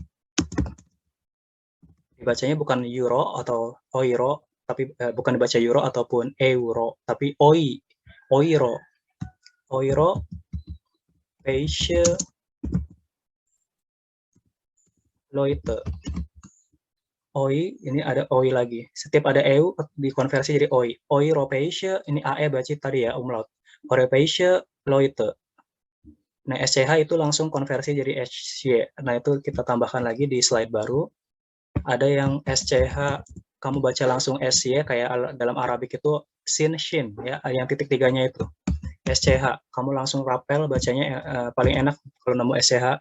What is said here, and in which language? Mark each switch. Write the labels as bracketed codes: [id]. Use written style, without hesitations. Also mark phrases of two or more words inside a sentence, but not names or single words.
[id] Dibacanya bukan euro atau oiro, tapi bukan dibaca euro ataupun euro, tapi OI, oiro. [de] Oiro, Peische, Leute. [id] OI, ini ada OI lagi. Setiap ada EU dikonversi jadi OI. Europäische, ini AE baca tadi ya, umlaut. [de] Europäische Leute. [id] Nah, SCH itu langsung konversi jadi SY. Nah, itu kita tambahkan lagi di slide baru. Ada yang SCH, kamu baca langsung SY, kayak dalam Arabik itu sin, shin, ya, yang titik 3-nya itu. SCH, kamu langsung rapel bacanya paling enak kalau nemu SCH.